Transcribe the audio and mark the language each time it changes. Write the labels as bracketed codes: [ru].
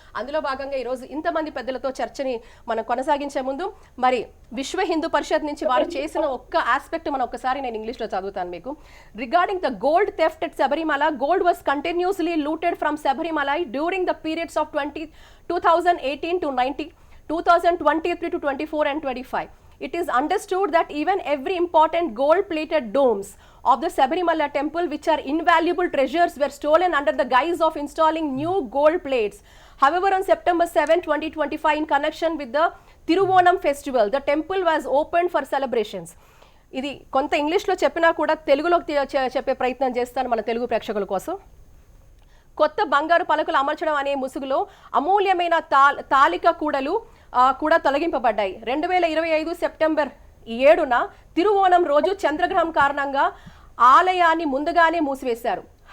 [te] అందులో భాగంగా ఈరోజు ఇంతమంది పెద్దలతో చర్చని మనం కొనసాగించే ముందు మరి విశ్వ హిందూ పరిషత్ నుంచి వారు చేసిన ఒక్క ఆస్పెక్ట్ మనం ఒకసారి నేను ఇంగ్లీష్లో చదువుతాను మీకు. [en] Regarding the gold theft at Sabarimala, gold was continuously looted from Sabarimala during the periods of 2018 to 90, 2023 to 24 and 25. It is understood that even every important gold-plated domes of the Sabarimala temple, which are invaluable treasures, were stolen under the guise of installing new gold plates. However, on September 7, 2025, in connection with the Thiruvonam festival, the temple was opened for celebrations. [te] ఇది కొంత ఇంగ్లీష్లో చెప్పినా కూడా తెలుగులో చెప్పే ప్రయత్నం చేస్తాను మన తెలుగు ప్రేక్షకుల కోసం. కొత్త బంగారు పలకలు అమర్చడం అనే ముసుగులో అమూల్యమైన తాలిక కూడలు కూడా తొలగింపబడ్డాయి. 2025 సెప్టెంబర్ 7న తిరువోణం రోజు చంద్రగ్రహం కారణంగా ఆలయాన్ని ముందుగానే మూసివేశారు.